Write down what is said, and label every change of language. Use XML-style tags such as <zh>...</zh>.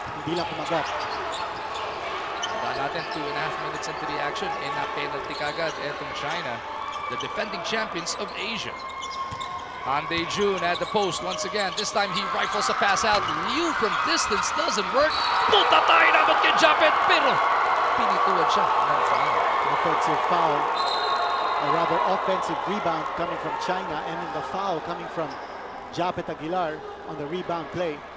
<tl>Hindi lang kumagat.</tl> <en>Natin 2.5 minutes into the action in a penalty</en> <tl>kagad etong</tl> <en>China, the defending champions of Asia. Han Daejun at the post once again. This time he rifles a pass out. Liu from distance doesn't work.</en> <tl>Punta tayo naman kay Japet pero pinituwad siya ng foul.</tl> <en>Offensive foul, or rather offensive rebound coming from China, and then the foul coming from Japet Aguilar on the rebound play.</en>